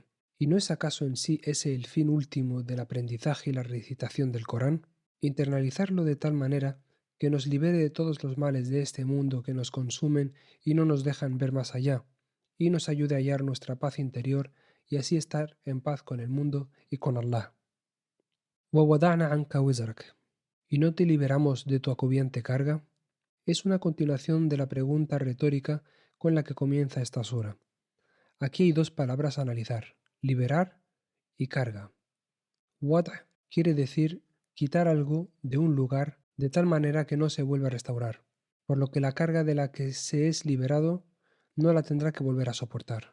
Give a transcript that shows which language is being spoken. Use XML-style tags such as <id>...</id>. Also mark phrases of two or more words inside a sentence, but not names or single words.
<es>¿Y no es acaso en sí ese el fin último del aprendizaje y la recitación del Corán? Internalizarlo de tal manera que nos libere de todos los males de este mundo que nos consumen y no nos dejan ver más allá, y nos ayude a hallar nuestra paz interior y así estar en paz con el mundo y con Allah.</es> <ar>وَوَضَعْنَا عَنْكَ وِزْرَكَ.</ar> <es>¿Y no te liberamos de tu agobiante carga? Es una continuación de la pregunta retórica con la que comienza esta sura. Aquí hay 2 palabras a analizar: liberar y carga. Wad' quiere decir quitar algo de un lugar de tal manera que no se vuelva a restaurar, por lo que la carga de la que se es liberado no la tendrá que volver a soportar.</es>